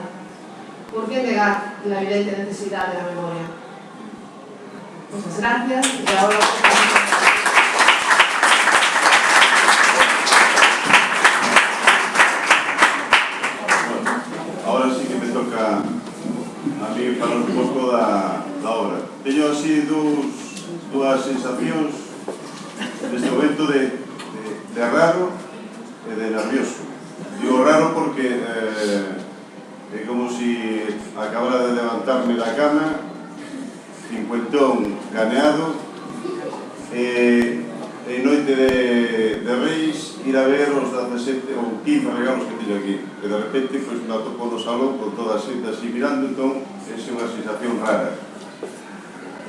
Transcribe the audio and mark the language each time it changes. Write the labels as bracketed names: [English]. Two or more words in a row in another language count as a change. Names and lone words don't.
[Spanish] ¿Por qué negar la evidente necesidad de la memoria? Muchas gracias y ahora... Ahora sí que me toca a mí [Galician] falar un pouco da obra. Teño así dúas sensacións neste momento de raro e de nervioso. Digo raro porque é como si acabara de levantarme da cama, cincuentón caneado, e noite de Reis ir a ver os 17 ou 15 regalos que teño aquí, e de repente pues, me atopo no salón con toda a xente así mirando, entón é unha sensación rara.